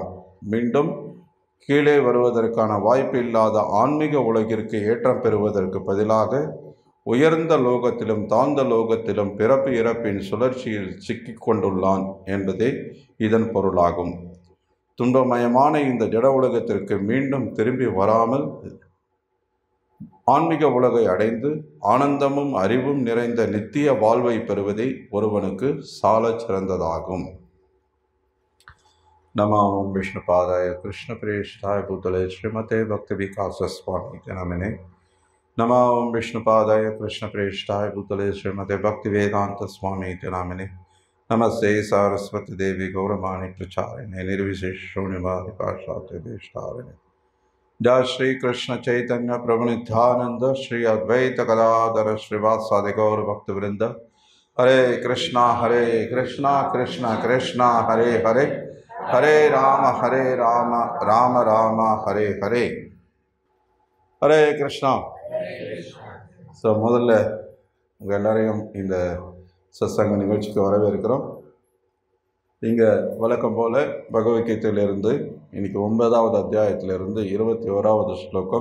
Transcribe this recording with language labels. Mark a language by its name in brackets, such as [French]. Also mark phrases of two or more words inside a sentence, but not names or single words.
[Tamil] மீண்டும் கீழே வருவதற்கான வாய்ப்பு இல்லாத ஆன்மீக உலகிற்கு ஏற்றம் பெறுவதற்கு பதிலாக உயர்ந்த லோகத்திலும் தாழ்ந்த லோகத்திலும் பிறப்பு இறப்பின் சுழற்சியில் சிக்கிக் கொண்டுள்ளான் என்பதே இதன் பொருளாகும். துன்பமயமான இந்த ஜட உலகத்திற்கு மீண்டும் திரும்பி வராமல் ஆன்மீக உலகை அடைந்து ஆனந்தமும் அறிவும் நிறைந்த நித்திய வாழ்வை பெறுவதே ஒருவனுக்கு சாலச் சிறந்ததாகும். [Sanskrit] नमो ओम विष्णुपादाय कृष्ण प्रेष्ठाय भूतले श्रीमते भक्ति विकास स्वामी नामिने। नमो ओम विष्णुपादाय कृष्ण प्रेष्ठाय भूतले श्रीमते भक्ति वेदांत स्वामी नामिने। नमस्ते सरस्वती देवी गौरवाणी प्रचारिणे निर्विशेष शून्यवादी पाश्चात्य देशतारिणे। जय श्री कृष्ण चैतन्य प्रभु नित्यानंद श्री अद्वैत गदाधर श्रीवासादि गौर भक्त वृंद। हरे कृष्णा कृष्णा कृष्णा हरे हरे, हरे राम राम राम हरे हरे. [Tamil] ஹரே கிருஷ்ணா. ஸோ முதல்ல உங்கள் எல்லாரையும் இந்த சத்சங்க நிகழ்ச்சிக்கு வரவேற்கிறோம். இங்கே வழக்கம் போல் பகவத்கீதையிலிருந்து இன்றைக்கி 9வது அத்தியாயத்திலிருந்து 21வது ஸ்லோகம்.